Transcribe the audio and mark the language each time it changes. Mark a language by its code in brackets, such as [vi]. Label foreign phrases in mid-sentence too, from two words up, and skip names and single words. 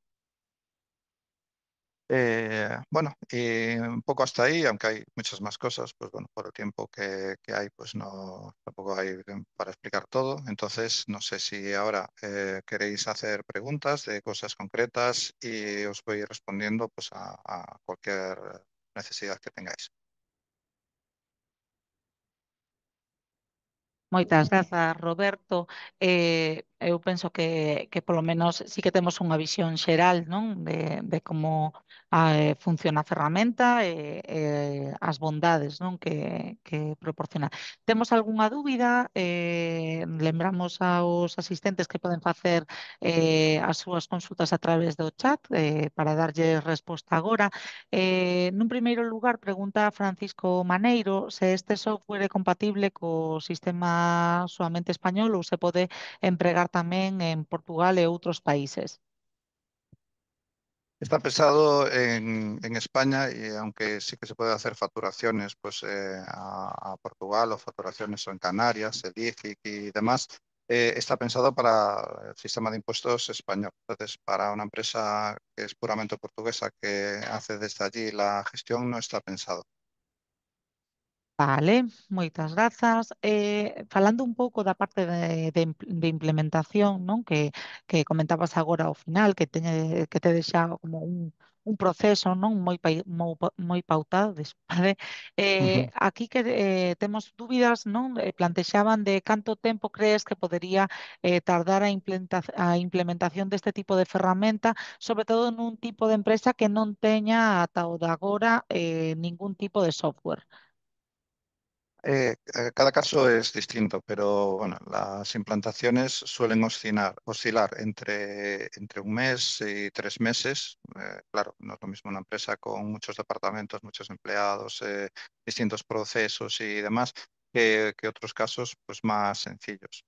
[es] Bueno, y un poco hasta ahí, aunque hay muchas más cosas, pues bueno, por el tiempo que hay, pues no, tampoco hay para explicar todo. Entonces, no sé si ahora queréis hacer preguntas de cosas concretas y os voy respondiendo pues a cualquier necesidad que tengáis. [gl] Moitas grazas, Roberto. Eu penso que polo menos sí que temos unha visión xeral, non? De como funciona a ferramenta e as bondades, non? Que proporciona. Temos algunha dúbida? Lembramos aos asistentes que poden facer as súas consultas a través do chat para darlle resposta agora. Nun primeiro lugar, pregunta Francisco Maneiro se este software é compatible co sistema soamente español ou se pode empregar tamén en Portugal e outros países. [es] Está pensado en España y aunque sí que se puede hacer facturaciones pues, a Portugal o facturaciones o en Canarias, el IFIC y demás, está pensado para el sistema de impuestos español. Entonces, para una empresa que es puramente portuguesa que hace desde allí la gestión, no está pensado. [gl] Vale, moitas grazas. Falando un pouco da parte de implementación, non? Que comentabas agora ao final, que tedes xa como un proceso, non? Moi pautado, vale? Ujú. Aquí que temos dúbidas, non? Plantexaban de canto tempo crees que podería tardar a implementación deste tipo de ferramenta, sobre todo nun tipo de empresa que non teña ata o de agora ningún tipo de software. [es] Cada caso es distinto, pero bueno, las implantaciones suelen oscilar entre un mes y 3 meses. Claro, no es lo mismo una empresa con muchos departamentos, muchos empleados, distintos procesos y demás, que otros casos pues, más sencillos.